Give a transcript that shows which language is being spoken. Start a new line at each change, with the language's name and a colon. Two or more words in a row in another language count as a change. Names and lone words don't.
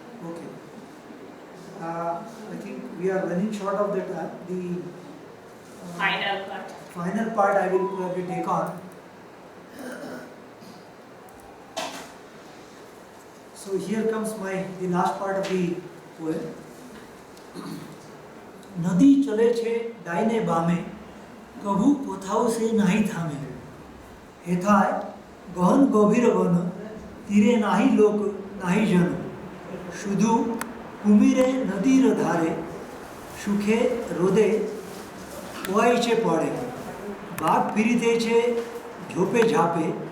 English: I think we are running short of the time. Final part I will probably take on. So here comes the last part of the poem.
Bangla: নদী চলে ছে ডাইনে বামে কভু কোথাও সে নাহি থামে হেথায় গহন গভীর বন তীরে নাহি লোক নাহি জন শুধু কুমিরে নদীর ধারে সুখে রোদে ওআইছে পড়ে বাঘ ফিরিতেছে ঝোপে ঝাপে